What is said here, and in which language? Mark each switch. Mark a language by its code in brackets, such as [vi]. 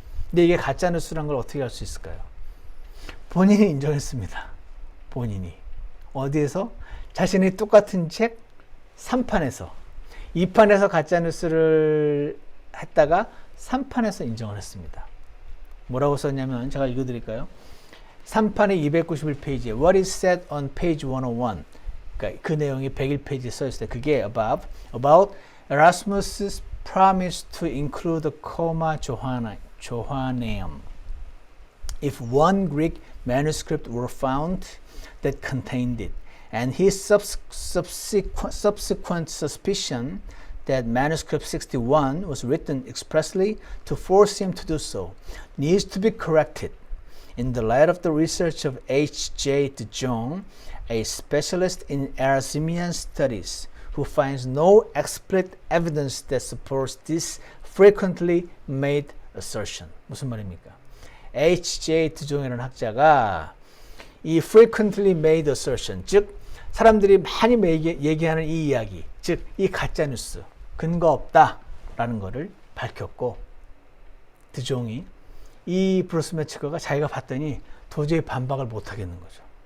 [ko] 근데 이게 가짜뉴스란 걸 어떻게 알 수 있을까요? 본인이 인정했습니다. 본인이. 어디에서? 자신이 똑같은 책 3판에서 2판에서 가짜뉴스를 했다가 3판에서 인정을 했습니다. 뭐라고 썼냐면 제가 읽어드릴까요? 3판의 291페이지에 [en] What is said on page 101 [ko] 그러니까 그 내용이 101페이지에 써있을 때 그게 [en] about Erasmus's promise to include the Comma Johanneum. If one Greek manuscript were found that contained it, and his subsequent suspicion that manuscript 61 was written expressly to force him to do so, needs to be corrected. In the light of the research of H.J. de Jong, a specialist in Erasmian studies, who finds no explicit evidence that supports this frequently made assertion. [ko] 무슨 말입니까? H.J. de Jong이라는 학자가 이 [en] frequently made assertion, [ko] 즉 사람들이 많이 얘기하는 이 이야기, 즉 이 가짜 뉴스, 근거 없다라는 것을 밝혔고 드종이 이 브루스 매츠거가 자기가 봤더니 도저히 반박을 못 하겠는 거죠.